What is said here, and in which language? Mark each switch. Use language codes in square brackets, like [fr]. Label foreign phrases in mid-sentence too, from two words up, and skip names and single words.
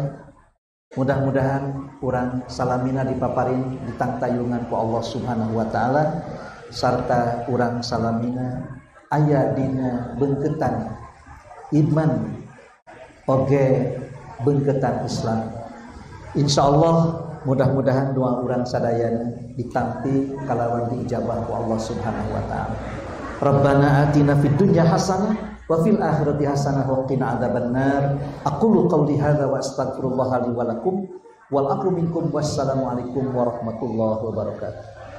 [su] Mudah-mudahan urang salamina dipaparin ditangtayungan ku Allah [ar] سبحانه وتعالى [su] sarta urang salamina aya dina beungkeutan iman oge beungketan Islam. Insyaallah mudah-mudahan doa urang sadayana ditampi kalawan diijabah ku Allah [ar] سبحانه وتعالى. ربنا آتنا في الدنيا حسنة وفي الآخرة حسنة وقنا عذاب النار. أقول قولي هذا وأستغفر الله لي ولكم والعفو منكم والسلام عليكم ورحمة الله وبركاته.